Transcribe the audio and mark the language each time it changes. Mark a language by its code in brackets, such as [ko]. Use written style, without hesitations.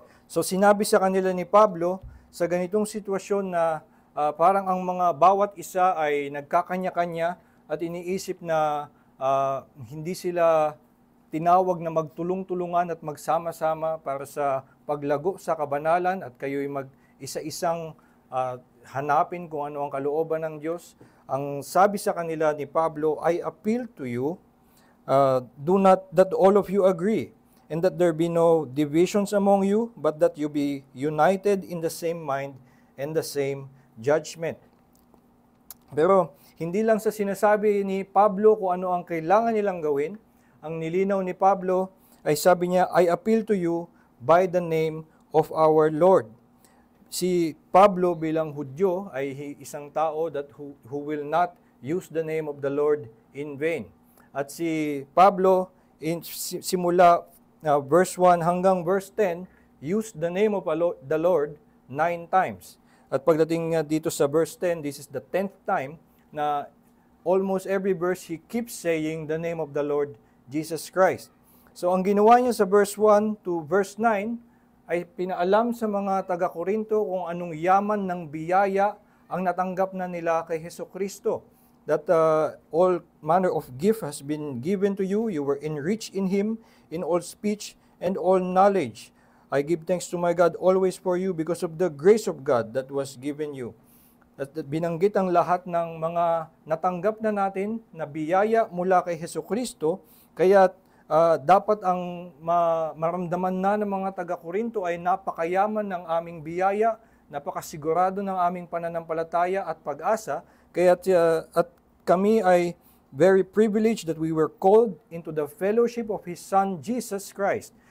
[tl] So sinabi sa kanila ni Pablo, sa ganitong sitwasyon na parang ang mga bawat isa ay nagkakanya-kanya at iniisip na hindi sila tinawag na magtulong-tulungan at magsama-sama para sa paglago sa kabanalan at kayo'y mag-isa-isang hanapin kung ano ang kalooban ng Diyos. Ang sabi sa kanila ni Pablo, [en] I appeal to you, do not that all of you agree, and that there be no divisions among you, but that you be united in the same mind and the same judgment. [tl] Pero hindi lang sa sinasabi ni Pablo kung ano ang kailangan nilang gawin, ang nilinaw ni Pablo ay sabi niya, [en] I appeal to you by the name of our Lord. [tl] Si Pablo bilang Hudyo ay isang tao [en] who will not use the name of the Lord in vain. [tl] At si Pablo, simula [en] verse 1 [tl] hanggang [en] verse 10, used the name of the Lord 9 times. [tl] At pagdating dito sa [en] verse 10, this is the 10th time na almost every verse he keeps saying the name of the Lord Jesus Christ. [tl] So ang ginawa niya sa verse 1 to verse 9 ay pinaalam sa mga taga-Korinto kung anong yaman ng biyaya ang natanggap na nila kay Hesukristo. [en] That all manner of gift has been given to you. You were enriched in Him in all speech and all knowledge. I give thanks to my God always for you because of the grace of God that was given you. [tl] At binanggit ang lahat ng mga natanggap na natin na biyaya mula kay Hesukristo. Kaya dapat ang maramdaman na ng mga taga-Korinto ay napakayaman ng aming biyaya, napakasigurado ng aming pananampalataya at pag-asa. Kaya at kami ay [en] very privileged that we were called into the fellowship of His Son, Jesus Christ.